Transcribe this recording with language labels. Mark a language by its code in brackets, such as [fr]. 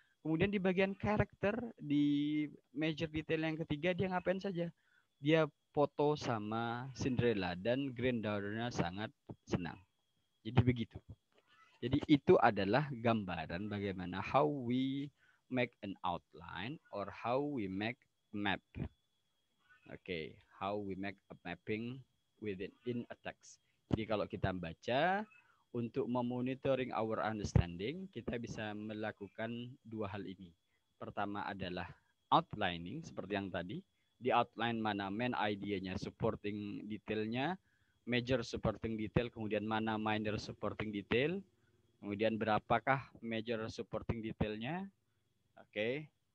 [id] Kemudian di bagian karakter, di major detail yang ketiga, dia ngapain saja? Dia foto sama Cinderella dan granddaughter-nya sangat senang. Jadi begitu. Jadi itu adalah gambaran bagaimana [en] how we make an outline or how we make map. Okay, how we make a mapping within in a text. [id] Jadi kalau kita baca untuk memonitoring [en] our understanding, [id] kita bisa melakukan dua hal ini. Pertama adalah outlining seperti yang tadi. Di outline mana main idea-nya, supporting detailnya, major supporting detail, kemudian mana minor supporting detail, kemudian berapakah major supporting detailnya. Oke.